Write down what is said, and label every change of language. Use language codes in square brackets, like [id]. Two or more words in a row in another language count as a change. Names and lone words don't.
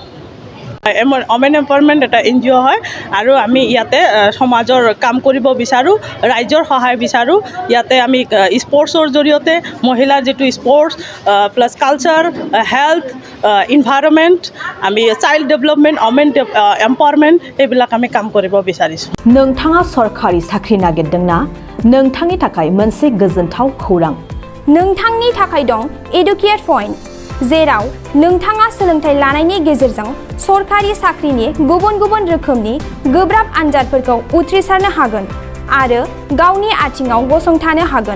[en] women empowerment [as] এটা NGO হয় আৰু আমি ইয়াতে সমাজৰ কাম কৰিব বিচাৰোঁ, ৰাইজৰ সহায় বিচাৰোঁ। ইয়াতে আমি স্পৰ্টছৰ জৰিয়তে মহিলাৰ যিটো [en] sports plus culture, [as] হেল্থ, ইনভাইৰনমেণ্ট, আমি [en] child development, women empowerment [as] এইবিলাক আমি কাম কৰিব বিচাৰিছোঁ। [brx] नोंथाङा सरखारि साख्रि नागिरदोंना? नोंथांनि थाखाय मोनसे गोजोनथाव खौरां। नोंथांनि थाखाय दं एडुकेट पइन्ट, जेराव नोंथाङा सोलोंथाइ लानायनि गेजेरजों सरखारि साख्रिनि गुबुन गुबुन रोखोमनि गोब्राब आनजादफोरखौ उथ्रिसारनो हागोन आरो गावनि आथिङाव गसंथानो हागोन।